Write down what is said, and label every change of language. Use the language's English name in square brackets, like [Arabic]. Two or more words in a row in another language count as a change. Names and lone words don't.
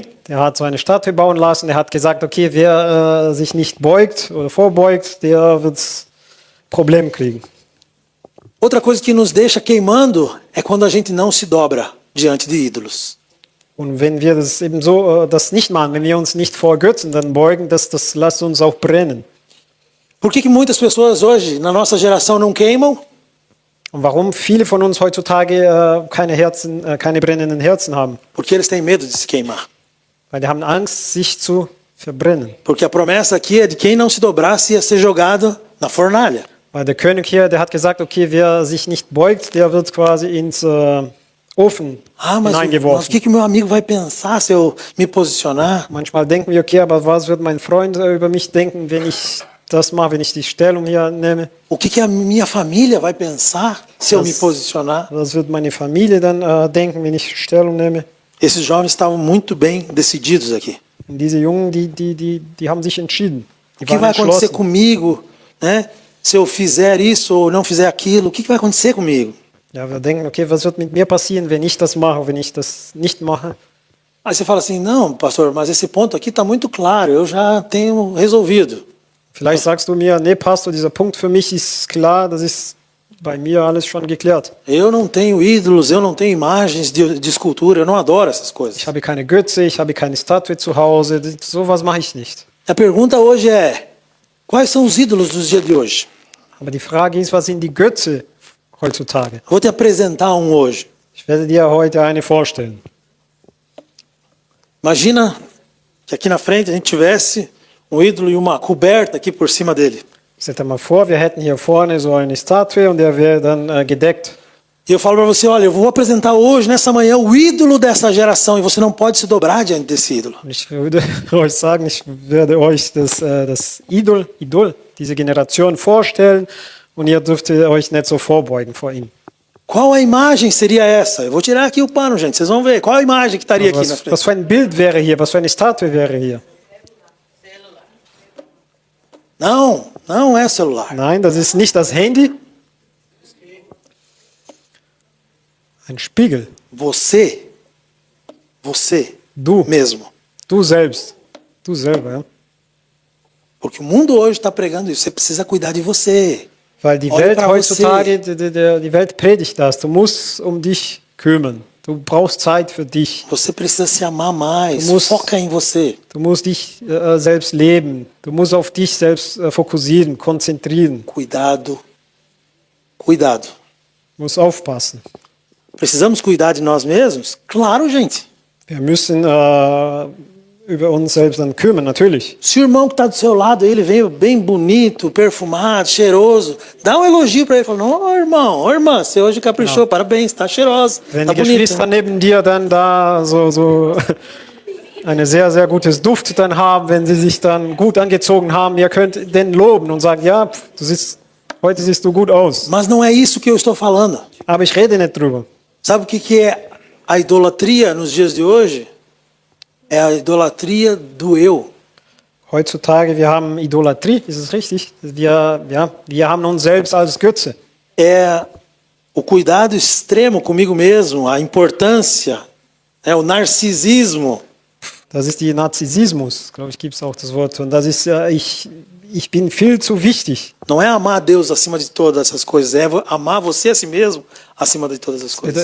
[German] Der hat so eine Statue bauen lassen. Der hat gesagt, okay, wer sich nicht beugt oder vorbeugt, der wird Probleme kriegen. [Portuguese] Outra coisa que nos deixa queimando é quando a gente não se dobra diante de ídolos. [German] Und wenn wir das eben so das nicht machen, wenn wir uns nicht vor Götzen dann beugen, das lässt uns auch brennen. [Portuguese] Por que muitas pessoas hoje, na nossa geração, não queimam? [German] Und warum viele von uns heutzutage keine brennenden Herzen haben? [Portuguese] Porque eles têm medo de se queimar. [German] Weil die haben Angst, sich zu verbrennen. [Portuguese] Porque a promessa aqui é de quem não se dobrasse ia ser jogado na fornalha. [German] Weil der König hier, der hat gesagt, okay, wer sich nicht beugt, der wird quasi ins Ofen [Portuguese] Mas o [German] hineingeworfen. [Portuguese] que meu amigo vai pensar se eu me posicionar? [German] Manchmal denken wir, okay, aber was wird mein Freund über mich denken, wenn ich das mache, wenn ich die Stellung hier nehme? [Portuguese] O que a minha família vai pensar se eu me posicionar? [German] Was wird meine Familie dann denken, wenn ich Stellung nehme? [Portuguese] Esses jovens estavam muito bem decididos aqui. [German] Und diese Jungen, die haben sich entschieden. [Portuguese] O que vai acontecer comigo, né? Se eu fizer isso ou não fizer aquilo, o que vai acontecer comigo? [German] Ja, wir denken, okay, was wird mit mir passieren, wenn ich das mache, wenn ich das nicht mache? [Portuguese] Aí você fala assim, não, pastor, mas esse ponto aqui está muito claro, eu já tenho resolvido. [German] Vielleicht sagst du mir, nee, Pastor, dieser Punkt für mich ist klar, das ist bei mir alles schon geklärt. [Portuguese] Eu não tenho ídolos, eu não tenho imagens de escultura, eu não adoro essas coisas. [German] Ich habe keine Götze, ich habe keine Statue zu Hause, sowas mache ich nicht. [Portuguese] A pergunta hoje é, quais são os ídolos dos dias de hoje? [German] Aber die Frage ist, was sind die Götze heutzutage? [Portuguese] Vou te apresentar um hoje. [German] Ich werde dir heute eine vorstellen. [Portuguese] Imagina que aqui na frente a gente tivesse um ídolo e uma coberta aqui por cima dele. [German] Stell dir mal vor, wir hätten hier vorne so eine Statue und der wäre dann gedeckt. [Portuguese] E eu falo para você, olha, eu vou apresentar hoje, nessa manhã, o ídolo dessa geração e você não pode se dobrar diante desse ídolo. [German] Und ich würde euch sagen, ich werde euch das Idol, diese Generation vorstellen und ihr dürft euch nicht so vorbeugen vor ihm. [Portuguese] Qual a imagem seria essa? Eu vou tirar aqui o pano, gente, vocês vão ver. Qual a imagem que estaria aqui na frente? [German] Was für ein Bild wäre hier, was für eine Statue wäre hier? [Portuguese] Não, não é celular. [German] Nein, das ist nicht das Handy. Ein Spiegel. [Portuguese] Você [German] Du [Portuguese] mesmo. [German] Du selbst. Du selber, ja. [Portuguese] Porque o mundo hoje está pregando isso. Você precisa cuidar de você. [German] Weil die [Portuguese] Olha [German] Welt [Portuguese] pra [German] heutzutage, die Welt predigt das. Du musst um dich kümmern. Du brauchst Zeit für dich. [Portuguese] Você precisa se amar mais. [German] Du musst- [Portuguese] Foca em você. [German] Du musst dich selbst leben. Du musst auf dich selbst fokussieren, konzentrieren. [Portuguese] Cuidado. Cuidado. [German] Du musst aufpassen. [Portuguese] Precisamos cuidar de nós mesmos? Claro, gente. [German] Wir müssen über uns selbst dann kümmern, natürlich. [Portuguese] Se o irmão que está do seu lado, ele vem bem bonito, perfumado, cheiroso, dá um elogio para ele. Fala, ô irmão, ô irmã, você hoje caprichou, parabéns, está cheirosa, [German] Wenn [Portuguese] está [German] die [Portuguese] bonito. [German] Geschwister neben dir dann da so eine sehr, sehr gutes Duft dann haben, wenn sie sich dann gut angezogen haben, ihr könnt den loben und sagen, ja, heute siehst du gut aus. [Portuguese] Mas não é isso que eu estou falando. [German] Aber ich rede nicht drüber. [Portuguese] Sabe o que é a idolatria nos dias de hoje? É a idolatria do eu. [German] Heutzutage, wir haben Idolatrie, ist es richtig? Wir haben uns selbst als Götze. [Portuguese] É o cuidado extremo comigo mesmo, a importância, o narcisismo. [German] Das ist die Narzissmus, glaube ich, gibt es auch das Wort. Und das ist, ich bin viel zu wichtig. [Portuguese] Não é amar a Deus acima de todas essas coisas, é amar você a si mesmo acima de todas as coisas.